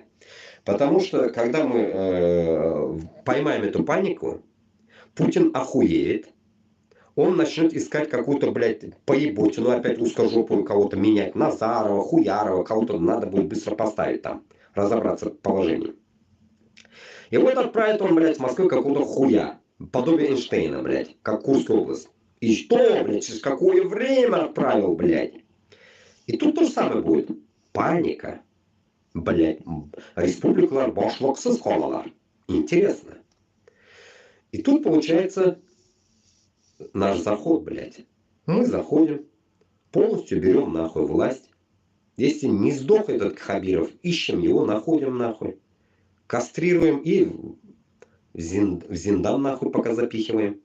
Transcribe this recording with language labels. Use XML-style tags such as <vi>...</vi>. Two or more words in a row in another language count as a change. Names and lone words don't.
<ru>Потому что, когда мы поймаем эту панику, Путин охуеет, он начнет искать какую-то, блядь, поеботину, опять узкожопую кого-то менять, Назарова, Хуярова, кого-то надо будет быстро поставить там, разобраться в положении. И вот отправит он, блядь, в Москву какого-то хуя, подобие Эйнштейна, блядь, как Курская область. И что, блядь, через какое время отправил, блядь? И тут то же самое будет. Паника. Блядь,</ru> <tt>республикалар башлыксыз калалар.</tt> <ru>Интересно. И тут получается наш заход, блядь. Мы заходим, полностью берем нахуй власть. Если не сдох этот Хабиров, ищем его, находим нахуй. Кастрируем и в Зиндан нахуй пока запихиваем.</ru>